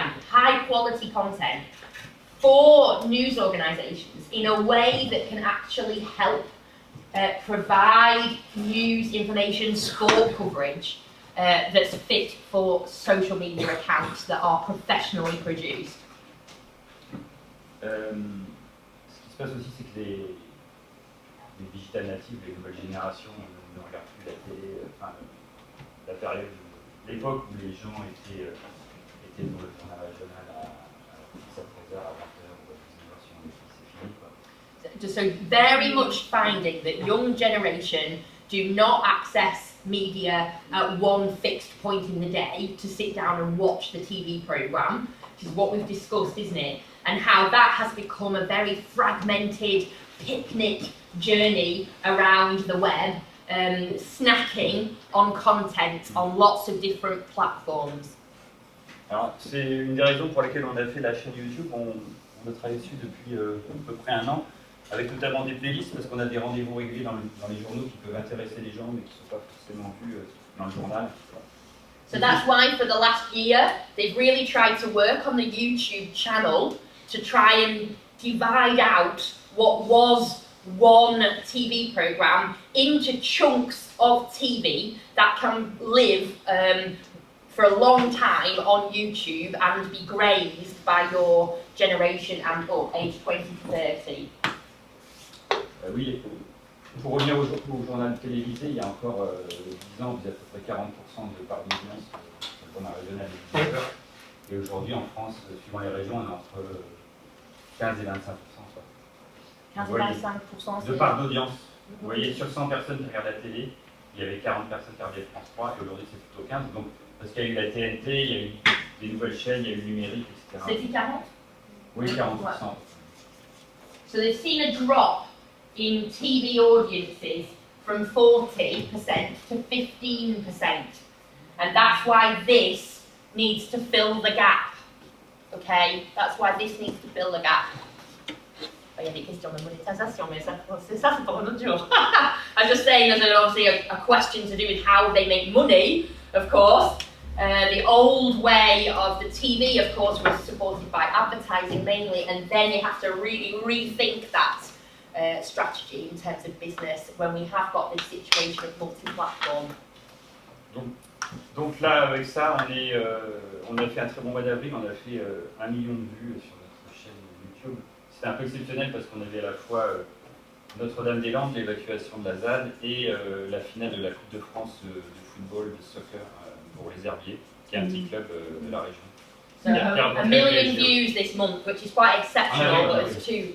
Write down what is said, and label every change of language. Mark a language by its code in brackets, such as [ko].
[en] high quality content for news organisations in a way that can actually help provide news information, sport coverage that's fit for social media accounts that are professionally produced. [fr] Ce qui se passe aussi, c'est que les digital natives, les nouvelles générations ne regardent plus la télé, la période, l'époque où les gens étaient dans le journal régional à 17h, à 20h ou à 19h si on c'est fini, quoi. [en] So very much finding that young generation do not access media at one fixed point in the day to sit down and watch the TV programme, which is what we've discussed, isn't it? And how that has become a very fragmented picnic journey around the web, snacking on content on lots of different platforms. [fr] Alors, c'est une des raisons pour lesquelles on a fait la chaîne YouTube. On a travaillé dessus depuis à peu près 1 an, avec notamment des playlists, parce qu'on a des rendez-vous réguliers dans les journaux qui peuvent intéresser les gens, mais qui ne sont pas forcément vus dans le journal. [en] So that's why for the last year, they've really tried to work on the YouTube channel to try and divide out what was one TV programme into chunks of TV that can live for a long time on YouTube and be grazed by your generation and up, age 20 to 30. [fr] Oui, pour revenir au journal télévisé, il y a encore 10 ans, vous êtes à peu près 40% de part d'audience sur le journal régional et 10 heures. Et aujourd'hui, en France, suivant les régions, on est entre 15 et 25%. 15 et 25%. De part d'audience. Vous voyez, sur 100 personnes qui regardent la télé, il y avait 40 personnes qui regardaient France 3, et aujourd'hui c'est plutôt 15. Donc, parce qu'il y a eu la TNT, il y a eu des nouvelles chaînes, il y a eu le numérique, etc. C'était 40? Oui, 40%. [en] So they've seen a drop in TV audiences from 40% to 15%. And that's why this needs to fill the gap. Okay, that's why this needs to fill the gap. [fr] Il y a des questions de monétisation, mais ça c'est pour un autre jour. [en] I'm just saying there's obviously a question to do with how they make money, of course. The old way of the TV, of course, was supported by advertising mainly, and then you have to really rethink that strategy in terms of business when we have got this situation of multi-platform. [fr] Donc là, avec ça, on a fait un très bon mois d'avril, on a fait 1 million de vues sur notre chaîne YouTube. C'était un peu exceptionnel parce qu'on avait à la fois Notre-Dame-des-Landes, l'évacuation de la ZAD, et la finale de la Coupe de France de football, de soccer pour les Herbiers, qui est un petit club de la région. [en] So a million views this month, which is quite exceptional, but it's